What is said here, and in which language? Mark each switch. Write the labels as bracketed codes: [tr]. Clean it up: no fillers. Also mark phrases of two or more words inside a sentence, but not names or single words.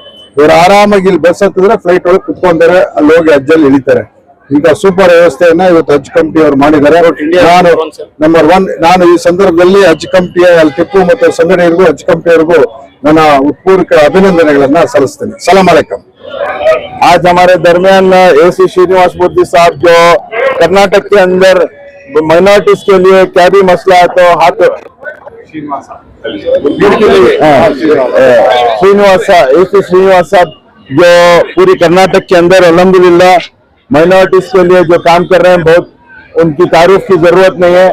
[kn] ಇವರು ಆರಾಮಾಗಿ ಇಲ್ಲಿ ಬಸ್ ಹತ್ತಿದ್ರೆ ಫ್ಲೈಟ್ ಒಳಗೆ ಕುತ್ಕೊಂತಾರೆ, ಅಲ್ಲಿ ಹೋಗಿ ಹಜ್ಜಲ್ಲಿ ಇಳಿತಾರೆ। ಈಗ ಸೂಪರ್ ವ್ಯವಸ್ಥೆಯನ್ನ ಇವತ್ತು ಹಜ್ ಕಮಿಟಿ ಅವರು ಮಾಡಿದ್ದಾರೆ. ನಾನು ನಂಬರ್ 1 ನಾನು ಈ ಸಂದರ್ಭದಲ್ಲಿ ಹಜ್ ಕಮಿಟಿಯ ಟಿಪ್ಪು ಮತ್ತು ಸಂಘಟನೆಗೂ ಹಜ್ ಕಮಿಟಿಯವರಿಗೂ ನನ್ನ ಉತ್ಪೂರ್ವಕ ಅಭಿನಂದನೆಗಳನ್ನ ಸಲ್ಲಿಸ್ತೇನೆ. [ar] سلام عليكم. [hi] आज हमारे दरमियान एसी श्रीनिवास मूर्ति साहब जो कर्नाटक के अंदर माइनॉरिटीज के लिए क्या भी मसला है तो हाथ श्रीनिवास साहब जो पूरी कर्नाटक के अंदर अल्हम्दुलिल्लाह माइनॉरिटीज के लिए जो काम कर रहे हैं, बहुत उनकी तारीफ की जरूरत नहीं है.